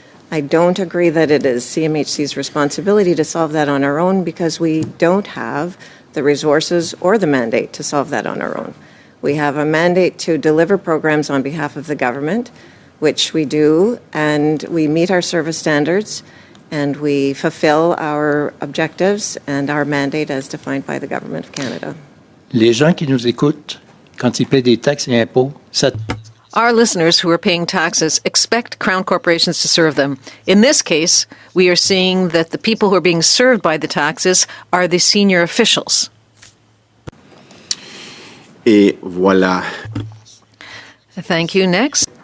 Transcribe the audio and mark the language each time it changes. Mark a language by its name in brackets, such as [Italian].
[English] I don't agree that it is CMHC's responsibility to solve that on our own because we don't have the resources or the mandate to solve that on our own. We have a mandate to deliver programs on behalf of the government, which we do, and we meet our service standards, and we fulfill our objectives and our mandate as defined by the Government of Canada. [French] Les gens qui nous écoutent, quand ils paient des taxes et impôts, ça. [English] Our listeners who are paying taxes expect Crown corporations to serve them. In this case, we are seeing that the people who are being served by the taxes are the senior officials. [French] Et voilà. [English] Thank you. Next.